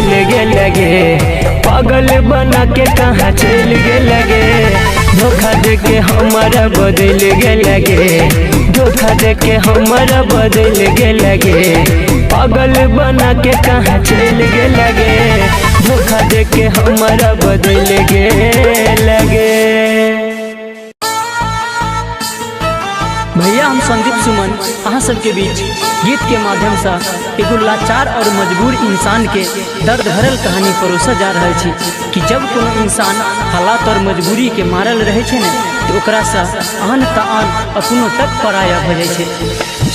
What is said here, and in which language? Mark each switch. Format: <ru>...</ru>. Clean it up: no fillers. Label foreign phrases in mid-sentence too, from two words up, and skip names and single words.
<mai>लगे लगे पागल बना के कहाँ चल गे लगे धोखा देके हमारा बदल गे लगे धोखा देके हमारा बदल गे लगे पागल बना के कहाँ चल गे लगे धोखा देके हमारा बदल गे लगे भैया हम संदीप सुमन अहाँ सबके बीच गीत के माध्यम से एगो लाचार और मजबूर इंसान के दर्द भरल कहानी परोसा जा रहे छी कि जब कोनो इंसान हालात और मजबूरी के मारल रहे छे ने तो ओकरा से आन तान अपनो तक पराया भ जाय छे।</mai>